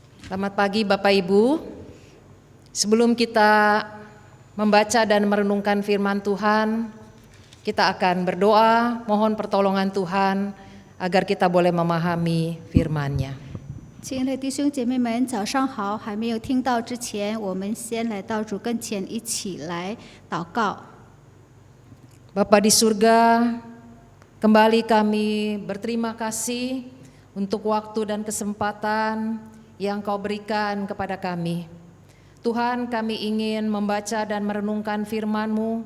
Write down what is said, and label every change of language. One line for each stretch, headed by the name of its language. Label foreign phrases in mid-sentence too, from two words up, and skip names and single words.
Indonesian: Selamat pagi Bapak Ibu. Sebelum kita membaca dan merenungkan firman Tuhan, kita akan berdoa mohon pertolongan Tuhan agar kita boleh memahami firman-Nya.
Chinese: 亲爱的弟兄姐妹们，早上好！还没有听到之前，我们先来到主跟前，一起来祷告。
Indonesian: Bapa di surga, kembali kami berterima kasih untuk waktu dan kesempatan yang Kau berikan kepada kami. Tuhan, kami ingin membaca dan merenungkan firman-Mu.